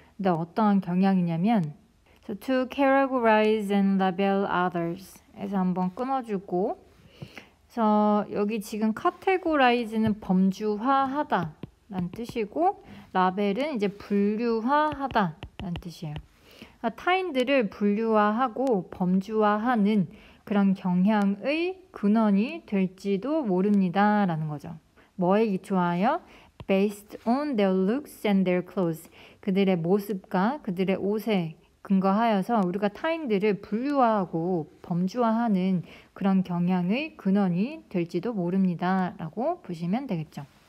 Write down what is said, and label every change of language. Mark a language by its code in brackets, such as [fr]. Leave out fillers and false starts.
[ko] 근데 어떠한 경향이냐면 [en] so to categorize and label others [ko] 에서 한번 끊어주고 그래서 여기 지금 categorize는 범주화하다 라는 뜻이고 라벨은 이제 분류화하다 라는 뜻이에요. 타인들을 분류화하고 범주화하는 그런 경향의 근원이 될지도 모릅니다 라는 거죠. 뭐에 기초하여? [en] Based on their looks and their clothes. [ko] 그들의 모습과 그들의 옷에 근거하여서 우리가 타인들을 분류화하고 범주화하는 그런 경향의 근원이 될지도 모릅니다 라고 보시면 되겠죠.